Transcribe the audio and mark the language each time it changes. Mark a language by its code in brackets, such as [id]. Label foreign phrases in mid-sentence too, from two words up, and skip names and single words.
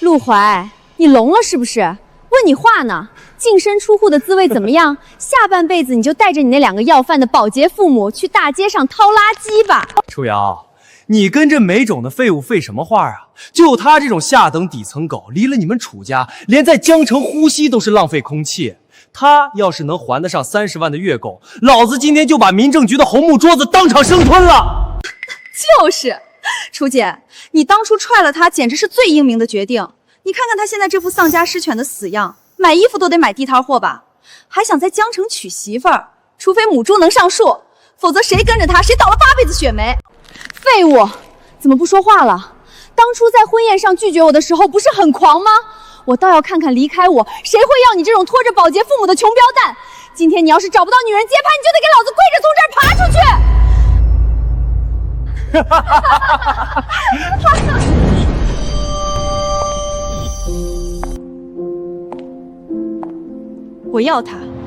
[zh] 陸懷，你聾了是不是？問你話呢？淨身出戶的滋味怎麼樣？下半輩子你就帶着你那2個要飯的保潔父母去大街上掏垃圾吧。楚瑤，你跟這沒種的廢物廢什麼話啊？就他這種下等底層狗，離了你們楚家，連在江城呼吸都是浪費空氣。他要是能還得上30萬的月供，老子今天就把民政局的紅木桌子當場生吞了。就是。楚姐，你當初踹了他，簡直是最英明的決定。你看看他现在这副丧家失犬的死样，买衣服都得买地摊货吧？还想在江城娶媳妇儿？除非母猪能上树，否则谁跟着他，谁倒了8辈子血霉。废物，怎么不说话了？当初在婚宴上拒絕我的时候，不是很狂吗？我倒要看看离開我，誰會要你這種拖着保潔父母的窮標蛋？今天你要是找不到女人接盤，你就得給老子跪着從這兒爬出去！我要他。